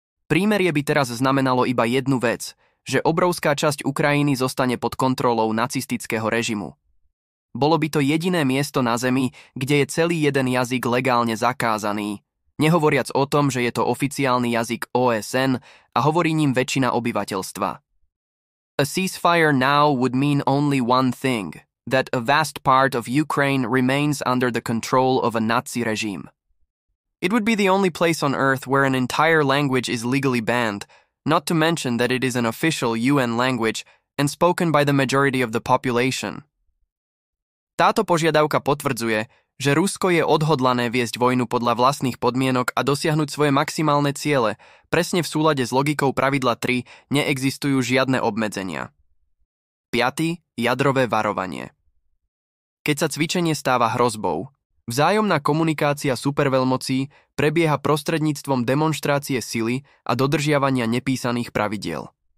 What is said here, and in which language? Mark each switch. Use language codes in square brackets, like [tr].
[sk] Prímerie by teraz znamenalo iba jednu vec, že obrovská časť Ukrajiny zostane pod kontrolou nacistického režimu. Bolo by to jediné miesto na zemi, kde je celý jeden jazyk legálne zakázaný, nehovoriac o tom, že je to oficiálny jazyk OSN a hovorí ním väčšina obyvateľstva. [en] A ceasefire now would mean only one thing, that a vast part of Ukraine remains under the control of a Nazi regime. It would be the only place on earth where an entire language is legally banned, not to mention that it is an official UN language and spoken by the majority of the population. [sk] Táto požiadavka potvrdzuje, že Rusko je odhodlané viesť vojnu podľa vlastných podmienok a dosiahnuť svoje maximálne ciele. Presne v súlade s logikou pravidla 3 neexistujú žiadne obmedzenia. 5. Jadrové varovanie. Keď sa cvičenie stáva hrozbou, vzájomná komunikácia superveľmocí prebieha prostredníctvom demonštrácie sily a dodržiavania nepísaných pravidiel.